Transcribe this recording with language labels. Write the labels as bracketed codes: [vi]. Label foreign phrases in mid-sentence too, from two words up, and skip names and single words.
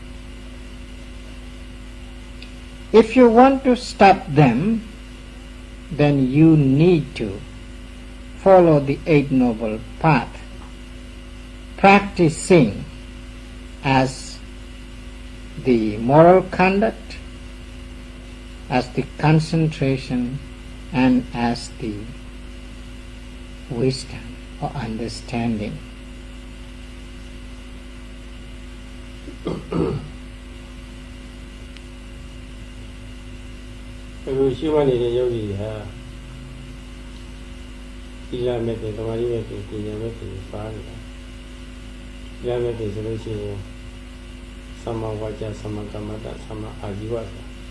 [en] If you want to stop them, then you need to follow the Eight Noble Path, practicing as the moral conduct, as the concentration, and as the wisdom or understanding. [my] အခုရှိမှနေတဲ့ယောဂီဟာဒီလာမဲ့တဲ့သမာဓိမဲ့တဲ့ပညာမဲ့တဲ့ပါနေတာဒီလာမဲ့တဲ့ဆိုလို့ရှိရင်သမ္မာဝါကျသမ္မာကမ္မတသမ္မာအာဇီဝဆိုတာ